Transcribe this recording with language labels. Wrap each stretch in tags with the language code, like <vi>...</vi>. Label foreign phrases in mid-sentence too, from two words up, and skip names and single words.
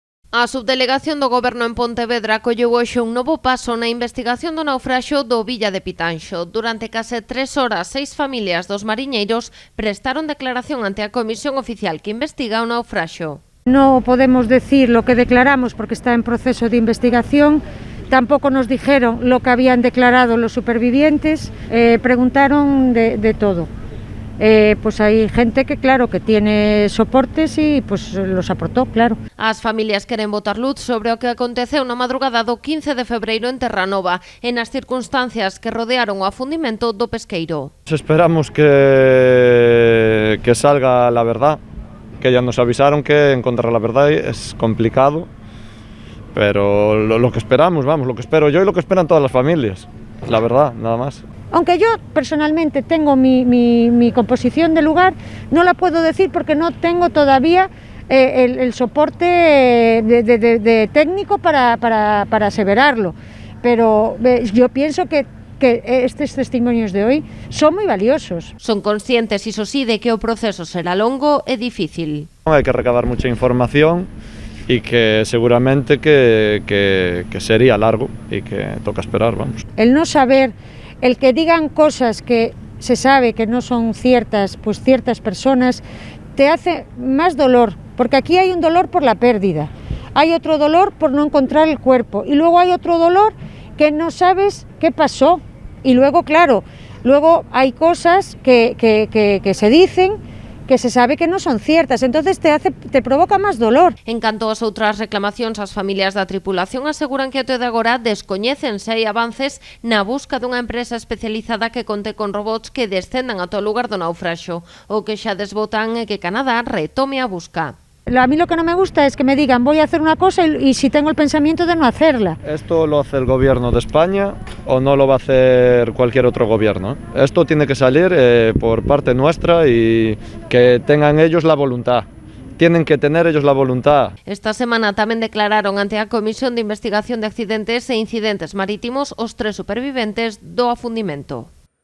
<gl>A subdelegación do Goberno en Pontevedra acolleu hoxe un novo paso na investigación do naufraxio do Villa de Pitanxo. Durante case 3 horas, 6 familias dos mariñeiros prestaron declaración ante a comisión oficial que investiga o naufraxio.</gl> <es>No podemos decir lo que declaramos porque está en proceso de investigación. Tampoco nos dijeron lo que habían declarado los supervivientes. Preguntaron de todo. Pues hay gente que claro que tiene soportes y pues los aportó, claro.</es> <gl>As familias queren botar luz sobre o que aconteceu na madrugada do 15 de febreiro en Terranova, en as circunstancias que rodearon o afundimento do pesqueiro.</gl> <es>Esperamos que salga la verdad, que ya nos avisaron que encontrar la verdad es complicado, pero lo que esperamos, vamos, lo que espero yo y lo que esperan todas las familias, la verdad, nada más. Aunque yo personalmente tengo mi composición de lugar, no la puedo decir porque no tengo todavía el soporte de técnico para aseverarlo. Pero yo pienso que estes testimonios de hoy</es> <gl>son moi valiosos. Son conscientes, iso sí, de que o proceso será longo e difícil. Hai que</gl> <es>recabar mucha información y que seguramente que sería largo y que toca esperar, vamos. El no saber, el que digan cosas que se sabe que no son ciertas, pues ciertas personas, te hace más dolor, porque aquí hay un dolor por la pérdida, hay otro dolor por no encontrar el cuerpo y luego hay otro dolor que no sabes qué pasó y luego, claro, luego hay cosas que se dicen que se sabe que non son ciertas, entonces te provoca máis dolor.</es> <gl>En canto ás outras reclamacións, as familias da tripulación aseguran que até de agora descoñecen se hai avances na busca dunha empresa especializada que conte con robots que descendan ata o lugar do naufraxo. O que xa desbotan é que Canadá retome a busca.</gl> <es>A mí lo que no me gusta es que me digan voy a hacer una cosa y si tengo el pensamiento de no hacerla. Esto lo hace el gobierno de España o no lo va a hacer cualquier otro gobierno. Esto tiene que salir por parte nuestra y que tengan ellos la voluntad. Tienen que tener ellos la voluntad.</es> <gl>Esta semana tamén declararon ante a Comisión de Investigación de Accidentes e Incidentes Marítimos os 3 superviventes do afundimento.</gl>